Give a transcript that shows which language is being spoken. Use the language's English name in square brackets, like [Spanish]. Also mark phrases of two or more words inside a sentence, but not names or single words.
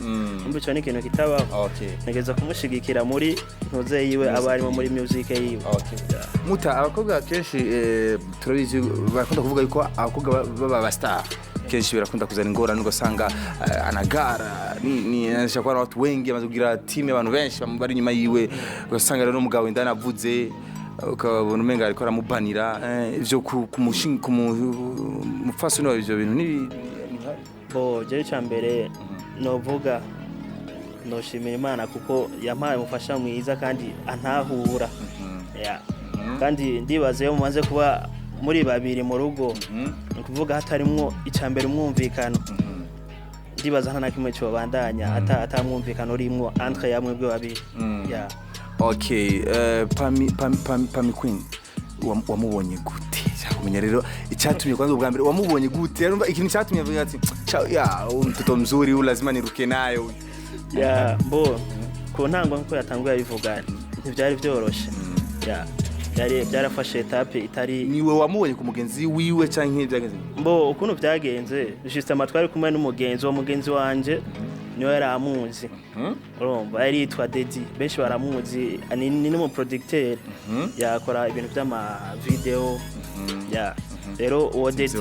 [Rundi] Umbico ni ikintu kitabaho. Nageza kumushigikira muri ntuze yiwe abarimo muri music yiwe. Muta abakobwa kenshi turabizi bakunda kuvuga yuko abakobwa baba star kenshi birakunda kuzana ingorane ugasanga anagara ni nashaka [Swahili] na watu wengi [Rundi] amaze kugira team y'abantu benshi bari nyuma yiwe ugasanga rero umugabo indana avuze ukabona umenga ariko aramubanira ivyo kumushinga kumufasoni wa ivyo bintu ni je cyambere novuga noshimira Imana kuko yampaye umufasha mwiza kandi antahura kandi ndibaze yo mumaze kuba muri babiri mu rugo ukuvuga hatarimwo icambere umwumvikano ndibaza nta nakimwe cyo bandanya atamwumvikano urimwo entre yamwe bwe babiri okay Pami Queen wamubonye gute kumenya rero icyatumye kwanza ubwa mbere wamubonye gute yarumva ikintu cyatumye avuga ati [Swahili] mtoto mzuri lazima niruke nayo [Rundi] bo ko ntango nko yatanguye abivuga ntibyari byoroshe byarafashe etape itari niwe wamubonye ku mugenzi wiwe cyangwa nk'ibyagenze bo ukuntu byagenze juste amatwari kumwe n'umugenzi wa mugenzi wanje niwe yaramuzi urumva yari yitwa Dedi benshi baramuzi ni mu producteur yakora ibintu by'ama video rero uwo Dedi